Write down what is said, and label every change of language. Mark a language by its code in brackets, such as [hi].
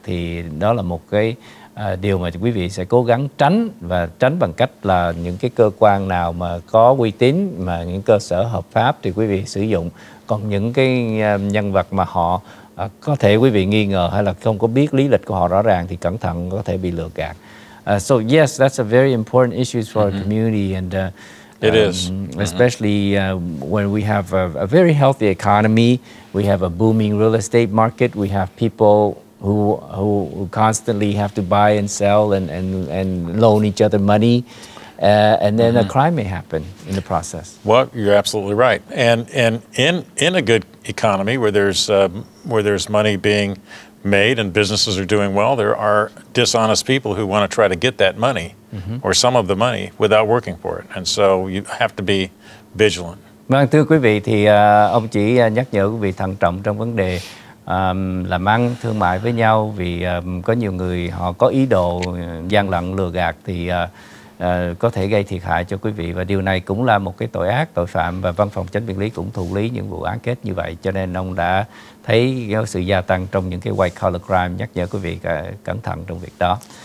[vi] Thì đó là một cái điều mà quý vị sẽ cố gắng tránh, và tránh bằng cách là những cái cơ quan nào mà có uy tín, mà những cơ sở hợp pháp thì quý vị sử dụng. Còn những cái nhân vật mà họ có thể quý vị nghi ngờ hay là không có biết lý lịch của họ rõ ràng thì cẩn thận, có thể bị lừa gạt. [en] So yes, that's a very important issue for our community, and It is. Especially when we have a very healthy economy, we have a booming real estate market, we have people who constantly have to buy and sell and loan each other money, and then a crime may happen in the process. Well, you're absolutely right. And in a good economy where there's money being made and businesses are doing well, there are dishonest people who want to try to get that money or some of the money without working for it. And so you have to be vigilant. [vi] Vâng, thưa quý vị, thì ông chỉ nhắc nhở quý vị thận trọng trong vấn đề làm ăn thương mại với nhau, vì có nhiều người họ có ý đồ gian lận lừa gạt thì có thể gây thiệt hại cho quý vị, và điều này cũng là một cái tội ác, tội phạm, và văn phòng chánh biện lý cũng thụ lý những vụ án kết như vậy, cho nên ông đã thấy sự gia tăng trong những cái white collar crime, nhắc nhở quý vị cẩn thận trong việc đó.